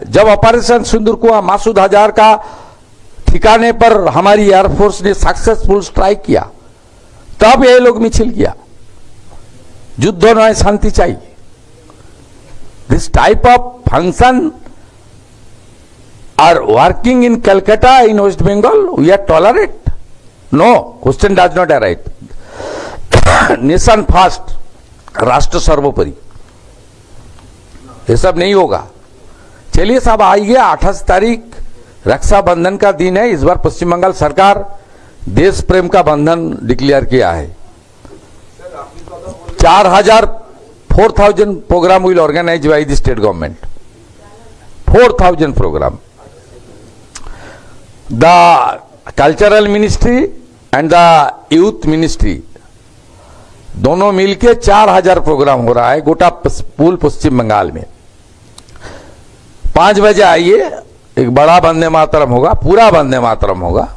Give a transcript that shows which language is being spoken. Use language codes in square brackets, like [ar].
[hi] जब ऑपरेशन सिंदूर को मासूद हजार का ठिकाने पर हमारी एयरफोर्स ने सक्सेसफुल स्ट्राइक किया, तब ये लोग मिছিল किया। युद्ध नয়, शांति चाहिए। [en] This type of function are working in Calcutta, in West Bengal, we are tolerate? No, question does not arise. Nation first, [hi] राष्ट्र सर्वोपरि, ये सब नहीं होगा। चलिए साहब, आइए 28 तारीख रक्षाबंधन का दिन है। इस बार पश्चिम बंगाल सरकार देश प्रेम का बंधन डिक्लेयर किया है। [en] 4,000 program will organize by the state government. 4,000 program. The cultural ministry and the youth ministry [hi] दोनों मिलके 4,000 प्रोग्राम हो रहा है गोटा पूल पश्चिम बंगाल में। 5 बजे आइए, एक बड़ा वंदे मातरम होगा, पूरा वंदे मातरम होगा।